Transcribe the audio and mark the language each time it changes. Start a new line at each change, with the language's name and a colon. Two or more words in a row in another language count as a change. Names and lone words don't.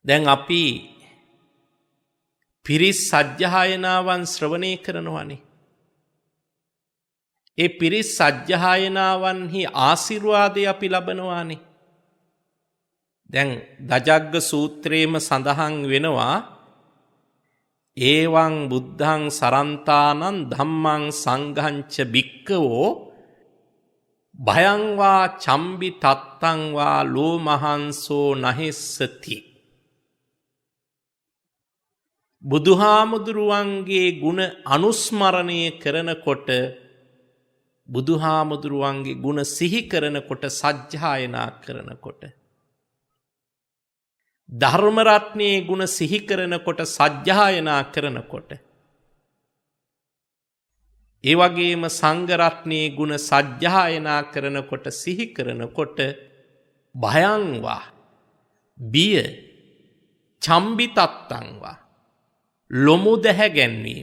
Sinhala: දැන් අපි පිරිස් සජ්ජහායනාවන් ශ්‍රවණය කරනවානේ. ඒ පිරිස් සජ්ජහායනාවන්හි ආශිර්වාදය අපි ලබනවානේ. දැන් දජග්ග සූත්‍රයේම සඳහන් වෙනවා
Pali: ඒවං බුද්ධං සරන්තානං ධම්මං සංඝංච භික්ඛවෝ භයං වා චම්බි තත්තං වා ලෝමහංසෝ නහෙස්සති.
Sinhala: බුදුහාමුදුරුවන්ගේ ගුණ අනුස්මරණය කරනකොට බුදුහාමුදුරුවන්ගේ ගුණ සිහි කරනකොට සජ්ජායනා කරනකොට ධර්මරත්නයේ ගුණ සිහි කරනකොට සජ්ජායනා කරනකොට ඒ වගේම සංඝරත්නයේ ගුණ සජ්ජායනා කරනකොට සිහි කරනකොට භයංවා බිය චම්බිතත්තංවා ලොමු දැහැ ගැන්වීම.